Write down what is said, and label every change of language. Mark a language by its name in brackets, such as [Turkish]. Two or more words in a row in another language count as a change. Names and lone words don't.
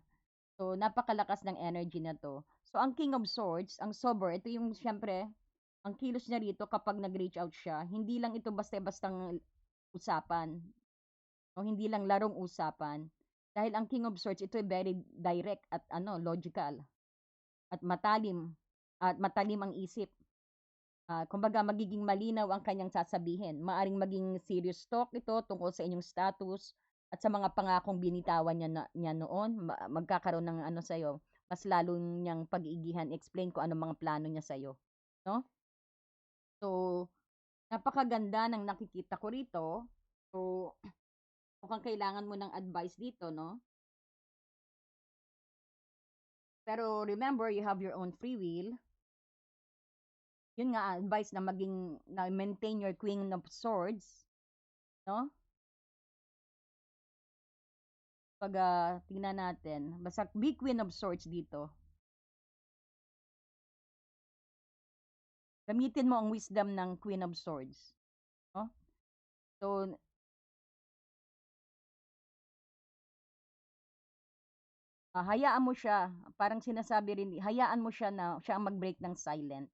[Filipino] So, napakalakas ng energy na to. So, ang [English] King of Swords, [Filipino] ang sober, ito yung siyempre, ang kilos niya rito kapag nag- [English] reach out [Filipino] siya, hindi lang ito basta-bastang usapan, no? Hindi lang larong usapan. Dahil ang [English] King of Swords, [Filipino] ito ay [English] very direct [Filipino] at logical at matalim ang isip. Kumbaga magiging malinaw ang kanyang sasabihin. Maaring maging [English] serious talk [Filipino] ito tungkol sa inyong status at sa mga pangakong binitawan niya noon. Magkakaroon ng sa'yo, mas lalo niyang pag-iigihan, explain kung ano mga plano niya sa'yo. No? So, napakaganda ng nakikita ko rito. So, mukhang kailangan mo ng advice dito, no? Pero [English] remember, you have your own free will. [Filipino] Yun nga, advice na [English] maintain your Queen of Swords, [Filipino] no? Pag tingnan natin, basta [English] be Queen of Swords [Filipino] dito. Gamitin mo ang wisdom ng [English] Queen of Swords, [Filipino] no? So, hayaan mo siya, parang sinasabi rin, hayaan mo siya na siya ang mag-break ng silent.